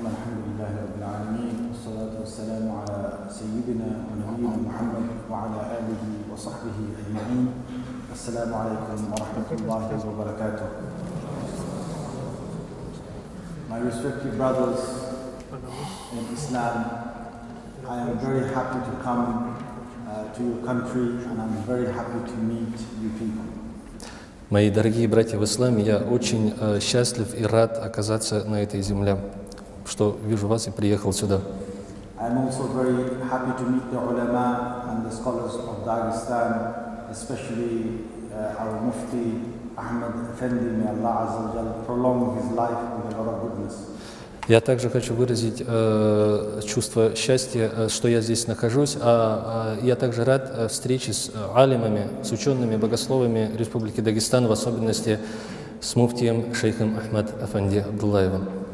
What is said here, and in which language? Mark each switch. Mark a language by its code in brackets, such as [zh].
[ar] الحمد لله رب العالمين والصلاة والسلام على سيدنا ونبينا محمد وعلى آله وصحبه أجمعين. السلام عليكم ورحمة الله وبركاته. [en] My respected brothers in Islam, I am very happy to come to your country and I'm very happy to meet you people. [ru] Мои дорогие братья в исламе, я очень счастлив и рад оказаться на этой земле, что вижу вас и приехал сюда. [en] I'm also very happy to meet the ulama and the scholars of Dagestan, especially our Mufti Ahmed Effendi. May Allah Azza wa Jal prolong his life with a lot of goodness. [ru] Я также хочу выразить чувство счастья, что я здесь нахожусь, я также рад встрече с алимами, с учеными, богословами Республики Дагестан, в особенности с муфтием шейхом Ахмад Афанди Абдуллаевым.